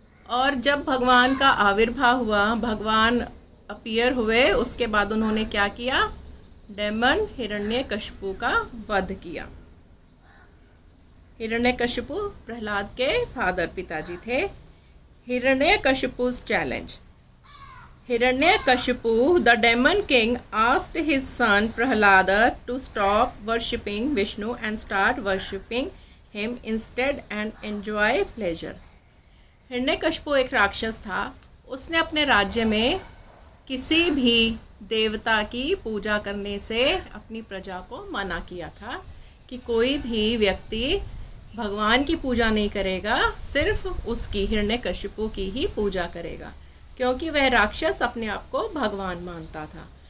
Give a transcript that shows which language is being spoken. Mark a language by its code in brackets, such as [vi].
[hi] और जब भगवान का आविर्भाव हुआ, भगवान अपीयर हुए, उसके बाद उन्होंने क्या किया? डेमन हिरण्यकश्यपु का वध किया. हिरण्यकश्यपु प्रहलाद के फादर पिताजी थे. [en] Hiranyakashipu's challenge. Hiranyakashipu, the demon king, asked his son Prahlada to stop worshipping Vishnu and start worshipping him instead and enjoy pleasure. [hi] Hiranyakashipu एक राक्षस था. उसने अपने राज्य में किसी भी देवता की पूजा करने से अपनी प्रजा को मना किया था कि कोई भी व्यक्ति भगवान की पूजा नहीं करेगा, सिर्फ उसकी हिरण्यकशिपु की ही पूजा करेगा, क्योंकि वह राक्षस अपने आप को भगवान मानता था.